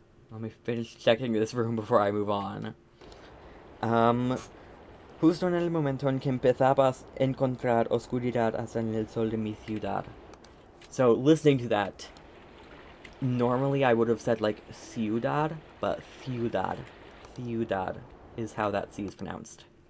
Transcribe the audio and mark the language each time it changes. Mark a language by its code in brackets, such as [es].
[en] Let me finish checking this room before I move on. [es] Justo en el momento en que empezabas a encontrar oscuridad hasta en el sol de mi ciudad. [en] So, listening to that, normally I would have said, like, ciudad, but ciudad. Ciudad is how that C is pronounced.